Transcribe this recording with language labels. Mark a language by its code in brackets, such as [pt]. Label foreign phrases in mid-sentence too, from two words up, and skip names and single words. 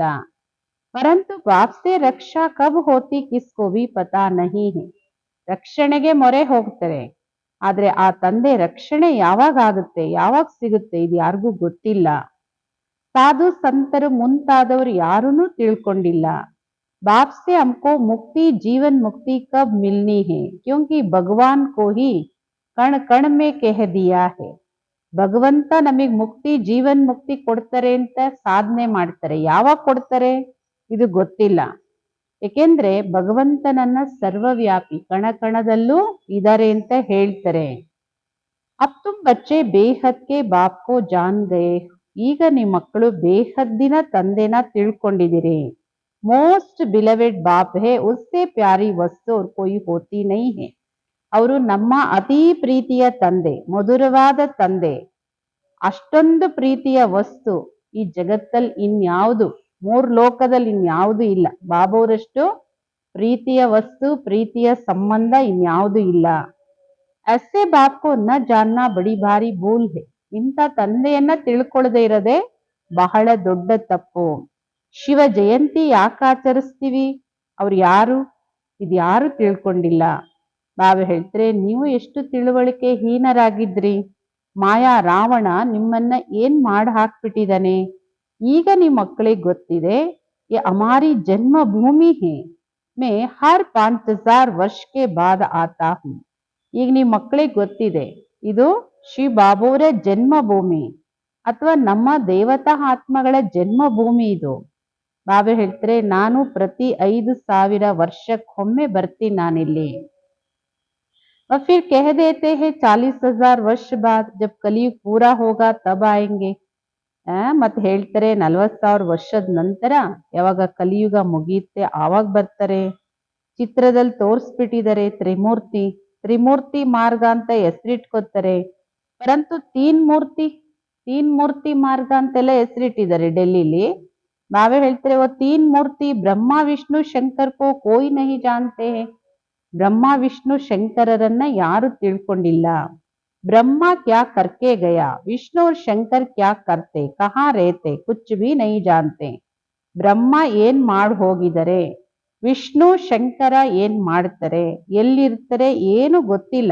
[hi] परंतु बाप से रक्षा कब होती किसको भी पता नहीं है. [kn] ರಕ್ಷಣೆಗೆ ಮೊರೆ ಹೋಗ್ತಾರೆ, ಆದ್ರೆ ಆ ತಂದೆ ರಕ್ಷಣೆ ಯಾವಾಗ ಆಗುತ್ತೆ, ಯಾವಾಗ ಸಿಗುತ್ತೆ, ಇದು ಯಾರಿಗೂ ಗೊತ್ತಿಲ್ಲ. ಸಾಧು ಸಂತರು ಮುಂತಾದವರು ಯಾರನ್ನೂ ತಿಳ್ಕೊಂಡಿಲ್ಲ. [hi] बाप से हमको मुक्ति, जीवन मुक्ति कब मिलनी है, क्योंकि भगवान को ही कण कण में कह दिया है. [kn] ಭಗವಂತ ನಮಗೆ ಮುಕ್ತಿ, ಜೀವನ್ ಮುಕ್ತಿ ಕೊಡ್ತಾರೆ ಅಂತ ಸಾಧನೆ ಮಾಡ್ತಾರೆ. ಯಾವಾಗ ಕೊಡ್ತಾರೆ ಇದು ಗೊತ್ತಿಲ್ಲ. ಏಕೆಂದ್ರೆ ಭಗವಂತನನ್ನ ಸರ್ವವ್ಯಾಪಿ ಕಣ ಕಣದಲ್ಲೂ ಇದ್ದಾರೆ ಅಂತ ಹೇಳ್ತಾರೆ. [hi] अब तुम बच्चे बेहद के बाप को जान गए. [kn] ಈಗ ನಿಮ್ಮ ಮಕ್ಕಳು ಬೇಹದ್ದಿನ ತಂದೆನ ತಿಳ್ಕೊಂಡಿದ್ದೀರಿ. [en] most beloved [hi] बाप है उससे प्यारी वस्तु और कोई होती नहीं है. [kn] ಅವರು ನಮ್ಮ ಅತಿ ಪ್ರೀತಿಯ ತಂದೆ, ಮಧುರವಾದ ತಂದೆ. ಅಷ್ಟೊಂದು ಪ್ರೀತಿಯ ವಸ್ತು ಈ ಜಗತ್ತಲ್ಲಿ ಇನ್ಯಾವುದು, ಮೂರ್ ಲೋಕದಲ್ಲಿ ಇನ್ಯಾವುದು ಇಲ್ಲ. ಬಾಬಾವರಷ್ಟು ಪ್ರೀತಿಯ ವಸ್ತು, ಪ್ರೀತಿಯ ಸಂಬಂಧ ಇನ್ಯಾವುದು ಇಲ್ಲ. [hi] ऐसे बाप को न जानना बड़ी भारी भूल है. [kn] ಇಂಥ ತಂದೆಯನ್ನ ತಿಳ್ಕೊಳ್ಳದೆ ಇರೋದೇ ಬಹಳ ದೊಡ್ಡ ತಪ್ಪು. ಶಿವ ಜಯಂತಿ ಯಾಕೆ ಆಚರಿಸ್ತೀವಿ? ಅವ್ರು ಯಾರು? ಇದ್ಯಾರು ತಿಳ್ಕೊಂಡಿಲ್ಲ. ಬಾಬಾ ಹೇಳ್ತಾರೆ, ನೀವು ಎಷ್ಟು ತಿಳುವಳಿಕೆ ಹೀನರಾಗಿದ್ರಿ. ಮಾಯಾ ರಾವಣ ನಿಮ್ಮನ್ನ ಏನ್ ಮಾಡಿ ಹಾಕ್ಬಿಟ್ಟಿದ್ದಾನೆ. ಈಗ ನಿಮ್ಮ ಮಕ್ಕಳಿಗೆ ಗೊತ್ತಿದೆ, [hi] ये हमारी जन्म भूमि है. मैं हर 5000 वर्ष के बाद आता हूँ. [kn] ಈಗ ನಿಮ್ಮ ಮಕ್ಕಳಿಗೆ ಗೊತ್ತಿದೆ, ಇದು ಶ್ರೀ ಬಾಬುವರ ಜನ್ಮಭೂಮಿ ಅಥವಾ ನಮ್ಮ ದೇವತಾ ಆತ್ಮಗಳ ಜನ್ಮಭೂಮಿ ಇದು. ಬಾಬಾ ಹೇಳ್ತಾರೆ, ನಾನು ಪ್ರತಿ 5000 ವರ್ಷಕ್ಕೊಮ್ಮೆ ಬರ್ತೀನಿ ನಾನಿಲ್ಲಿ. [hi] और फिर कह देते हैं 40,000 वर्ष बाद जब कलयुग पूरा होगा तब आएंगे. [kn] ಮತ್ತೆ ಹೇಳ್ತಾರೆ 40,000 ವರ್ಷದ ನಂತರ ಯಾವಾಗ ಕಲಿಯುಗ ಮುಗಿಯುತ್ತೆ ಆವಾಗ ಬರ್ತಾರೆ. ಚಿತ್ರದಲ್ಲಿ ತೋರಿಸ್ಬಿಟ್ಟಿದ್ದಾರೆ ತ್ರಿಮೂರ್ತಿ. ತ್ರಿಮೂರ್ತಿ ಮಾರ್ಗ ಅಂತ ಹೆಸರಿಟ್ಕೋತಾರೆ. ಪರಂತು ತೀನ್ ಮೂರ್ತಿ ಮಾರ್ಗ ಅಂತೆಲ್ಲ ಹೆಸರಿಟ್ಟಿದ್ದಾರೆ ಡೆಲ್ಲಿಲಿ. ಬಾಬಾ ಹೇಳ್ತಾರೆ, [hi] वो तीन मूर्ति ब्रह्मा विष्णु शंकर को कोई नहीं जानते हैं. [kn] ಬ್ರಹ್ಮ ವಿಷ್ಣು ಶಂಕರರನ್ನ ಯಾರು ತಿಳ್ಕೊಂಡಿಲ್ಲ. [hi] ब्रह्मा क्या करके गया, विष्णु और शंकर क्या करते, कहाँ रहते, कुछ भी नहीं जानते. [kn] ಬ್ರಹ್ಮ ಏನ್ ಮಾಡಿ ಹೋಗಿದ್ದಾರೆ, ವಿಷ್ಣು ಶಂಕರ ಏನ್ ಮಾಡ್ತಾರೆ, ಎಲ್ಲಿರ್ತಾರೆ ಏನು ಗೊತ್ತಿಲ್ಲ.